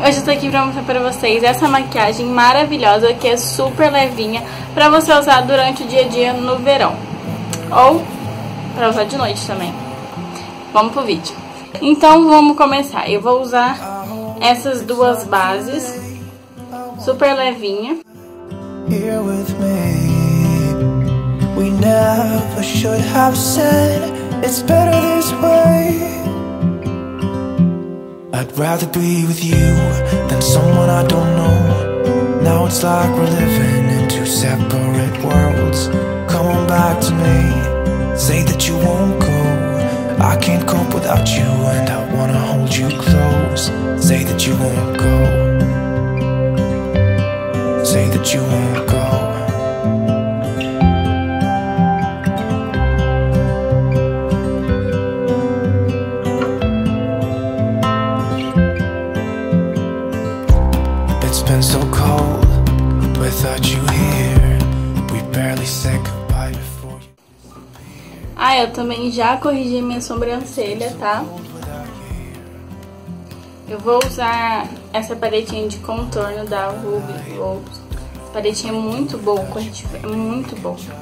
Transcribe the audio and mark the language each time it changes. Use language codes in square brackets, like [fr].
[pt] Hoje eu tô aqui pra mostrar pra vocês essa maquiagem maravilhosa que é super levinha pra você usar durante o dia a dia no verão. Ou pra usar de noite também. Vamos pro vídeo. Então vamos começar. Eu vou usar essas duas bases, super levinha. [en] Here with me. We never should have said it's better this way. I'd rather be with you than someone I don't know. Now it's like we're living in two separate worlds. Come on back to me. Say that you won't go. I can't cope without you and I wanna hold you close. Say that you won't go. Say that you won't go. Been so cold without you here. We barely said goodbye before you. [pt] Eu também já corrigi minha sobrancelha, tá? Eu vou usar essa paletinha de contorno da Ruby Rose. Essa paletinha é muito boa, o corretivo é muito bom.